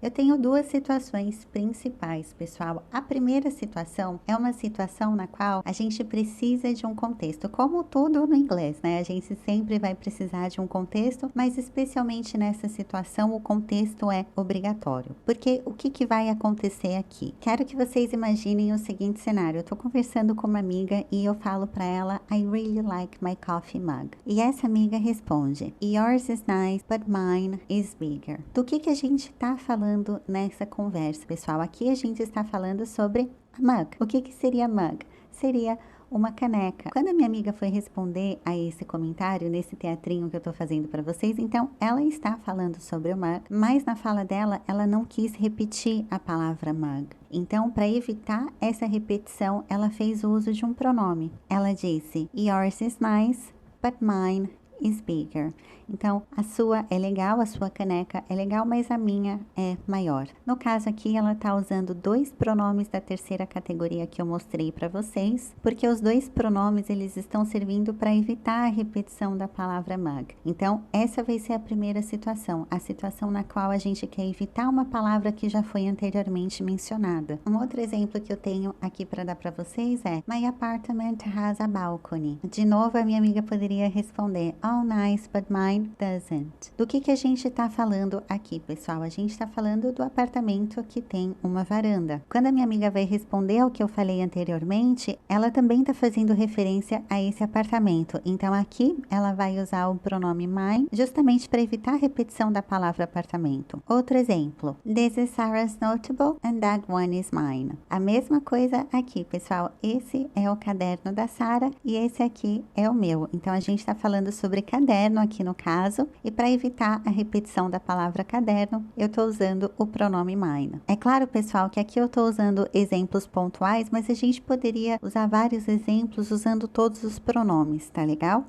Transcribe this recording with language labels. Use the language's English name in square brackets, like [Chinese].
[Portuguese] Eu tenho duas situações principais, pessoal. A primeira situação é uma situação na qual a gente precisa de um contexto, como tudo no inglês, né? A gente sempre vai precisar de um contexto, mas especialmente nessa situação o contexto é obrigatório. Porque o que vai acontecer aqui? Quero que vocês imaginem o seguinte cenário. Eu tô conversando com uma amiga e eu falo para ela, I really like my coffee mug. [English] E essa amiga responde, yours is nice, but mine is bigger. [Portuguese] Do que a gente tá falando nessa conversa, pessoal? Aqui a gente está falando sobre a mug. O que seria mug? Seria uma caneca. Quando a minha amiga foi responder a esse comentário, nesse teatrinho que eu tô fazendo para vocês, então ela está falando sobre o mug, mas na fala dela, ela não quis repetir a palavra mug. Então, para evitar essa repetição, ela fez uso de um pronome. [English] Ela disse, yours is nice, but mine is bigger. [Portuguese] Então, a sua é legal, a sua caneca é legal, mas a minha é maior. No caso aqui, ela tá usando dois pronomes da terceira categoria que eu mostrei para vocês, porque os dois pronomes, eles estão servindo para evitar a repetição da palavra mug. Então, essa vai ser a primeira situação, a situação na qual a gente quer evitar uma palavra que já foi anteriormente mencionada. Um outro exemplo que eu tenho aqui para dar para vocês é, my apartment has a balcony. De novo, a minha amiga poderia responder, oh nice, but mine doesn't. Do que a gente está falando aqui, pessoal? A gente está falando do apartamento que tem uma varanda. Quando a minha amiga vai responder ao que eu falei anteriormente, ela também está fazendo referência a esse apartamento. Então, aqui ela vai usar o pronome mine, justamente para evitar a repetição da palavra apartamento. Outro exemplo. [English] This is Sarah's notebook and that one is mine. [Portuguese] A mesma coisa aqui, pessoal. Esse é o caderno da Sarah e esse aqui é o meu. Então, a gente está falando sobre sobre caderno aqui no caso, e para evitar a repetição da palavra caderno, eu estou usando o pronome mine. É claro, pessoal, que aqui eu estou usando exemplos pontuais, mas a gente poderia usar vários exemplos usando todos os pronomes, tá legal?